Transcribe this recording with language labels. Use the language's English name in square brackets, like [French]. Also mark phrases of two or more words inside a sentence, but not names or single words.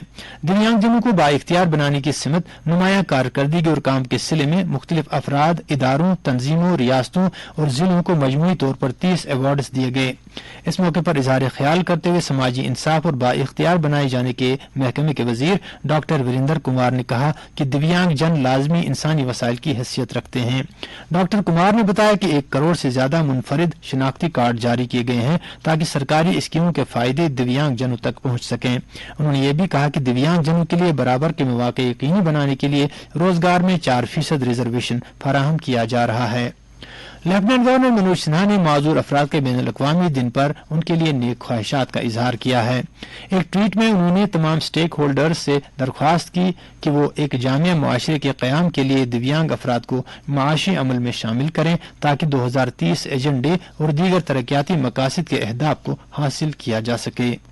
[Urdu] دیویانگ جنوں کو با اختیار بنانے کی سمت نمایاں کارکردگی اور کام کے سلسلے میں مختلف افراد، اداروں، تنظیموں، ریاستوں اور ضلعوں کو مجموعی طور پر 30 ایوارڈز دیے گئے. اس موقع پر اظہار خیال کرتے ہوئے سماجی انصاف اور با اختیار بنائے جانے کے محکمے کے وزیر ڈاکٹر وریندر کمار نے کہا کہ دیویانگ جن لازمی انسانی وسائل کی حیثیت رکھتے ہیں. ڈاکٹر کمار نے بتایا کہ 1 کروڑ سے زیادہ منفرد شناختی کارڈ جاری کیے گئے ہیں تاکہ سرکاری اسکیموں کے فائدے دیویانگ جنوں تک پہنچ سکیں. انہوں نے یہ بھی کہا کہ دیویانگ جنوں کے لیے برابر کے مواقع یقینی بنانے کے لیے روزگار میں 4% ریزرویشن فراہم کیا جا رہا ہے. لیفٹیننٹ گورنر منوج سنہا نے معذور افراد کے بین الاقوامی دن پر ان کے لیے نیک خواہشات کا اظہار کیا ہے. ایک ٹویٹ میں انہوں نے تمام سٹیک ہولڈرز سے درخواست کی کہ وہ ایک جامع معاشرے کے قیام کے لیے دیویانگ افراد کو معاشی عمل میں شامل کریں تاکہ 2030 ایجنڈے اور دیگر ترقیاتی مقاصد کے اہداف کو حاصل کیا جا سکے.